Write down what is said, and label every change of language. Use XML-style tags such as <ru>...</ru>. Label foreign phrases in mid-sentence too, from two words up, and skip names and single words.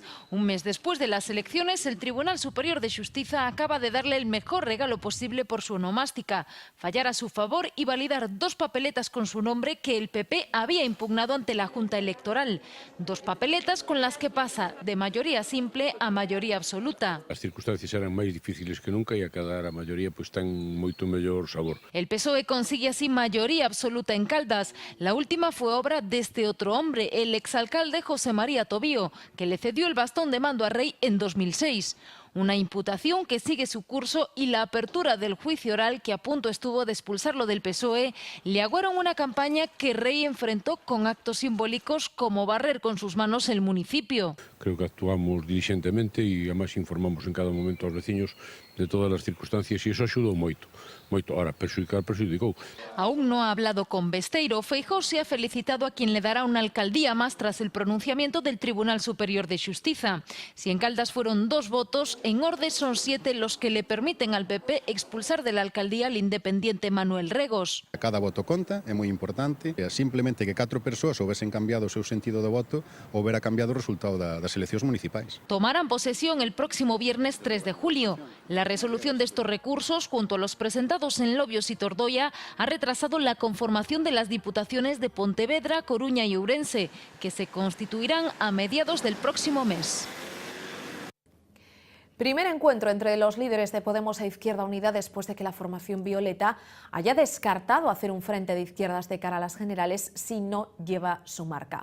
<es>Un mes después de las elecciones, el Tribunal Superior de Xustiza acaba de darle el mejor regalo posible por su onomástica: fallar a su favor y validar 2 papeletas con su nombre que el PP había impugnado ante la Junta Electoral. 2 papeletas con las que pasa de mayoría simple a mayoría absoluta.</es> <gl>As circunstancias eran máis difíciles que nunca e a cadar a maioría pois ten moito mellor sabor.</gl> <es>El PSOE consigue así mayoría absoluta en Caldas. La última fue obra de este otro hombre, el exalcalde José María Tobío, que le cedió el bastón de mando a Rey en 2006. Una imputación que sigue su curso y la apertura del juicio oral, que a punto estuvo de expulsarlo del PSOE, le aguaron una campaña que Rey enfrentó con actos simbólicos como barrer con sus manos el municipio.</es> <gl>Creo que actuamos diligentemente e además informamos en cada momento aos veciños de todas as circunstancias e iso axudou moito.</gl> <es>Ahora,</es> <gl>perxudicou.</gl> <es>Aún no ha hablado con Besteiro. Feijóo se ha felicitado a quien le dará una alcaldía más tras el pronunciamiento del Tribunal Superior de Xustiza. Si en Caldas fueron 2 votos, en Ordes son 7 los que le permiten al PP expulsar de la alcaldía al independiente Manuel Regos.</es> <gl>Cada voto conta, é moi importante. Simplemente que 4 persoas houvesen cambiado o seu sentido do voto, houbera cambiado o resultado das eleccións municipais.</gl> <es>Tomarán posesión el próximo viernes 3 de julio. La resolución de estos recursos, junto a los presentados en Lobios y Tordoia, ha retrasado la conformación de las diputaciones de Pontevedra, Coruña y Ourense, que se constituirán a mediados del próximo mes. Primer encuentro entre los líderes de Podemos e Izquierda Unida después de que la formación violeta haya descartado hacer un frente de izquierdas de cara a las generales si no lleva su marca.</es>